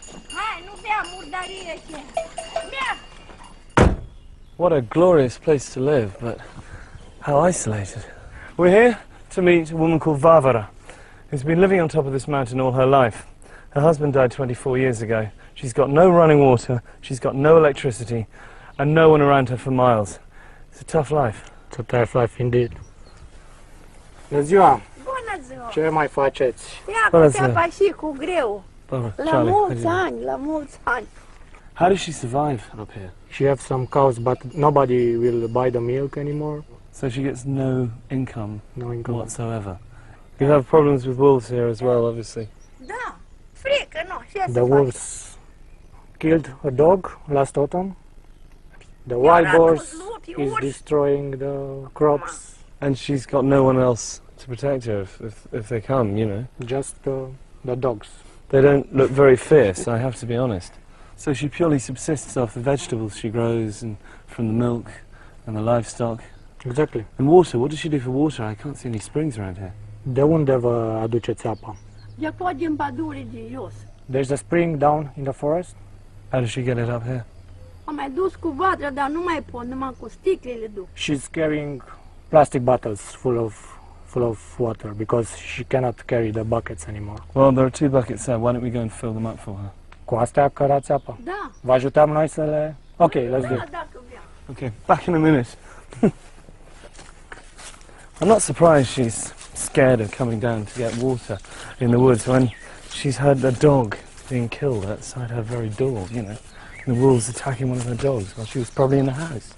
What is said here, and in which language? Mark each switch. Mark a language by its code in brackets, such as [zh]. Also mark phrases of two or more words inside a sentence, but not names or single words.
[en] What a glorious place to live, but how isolated. We're here to meet a woman called Varvara, who's been living on top of this mountain all her life. Her husband died 24 years ago. She's got no running water, she's got no electricity, and no one around her for miles. It's a tough life. It's a tough life indeed. [ro] Bună ziua! Ce mai faceți? Bună ziua! La mulți ani, la mulți ani. [en] How does she survive up here? She has some cows, but nobody will buy the milk anymore. So she gets no income whatsoever. You have problems with wolves here as well, obviously. The wolves killed a dog last autumn. The wild boars is destroying the crops. And she's got no one else to protect her if they come, you know. Just the dogs. They don't look very fierce, I have to be honest. So she purely subsists off the vegetables she grows and from the milk and the livestock. Exactly. And water, what does she do for water? I can't see any springs around here. [ro] De unde vă aduceți apa? [en] There's a spring down in the forest. How does she get it up here? [ro] Am mai dus cu vatra, dar nu mai pot, numai cu sticlele duc. [en] She's carrying plastic bottles full of water because she cannot carry the buckets anymore. Well, there are 2 buckets there. Why don't we go and fill them up for her? [ro] Cu astea cărați apa? Da. Vă ajutăm noi să le... [en] Okay, let's do it. Okay, back in a minute. I'm not surprised she's scared of coming down to get water in the woods when she's heard a dog being killed outside her very door, you know. The wolves attacking one of her dogs while she was probably in the house.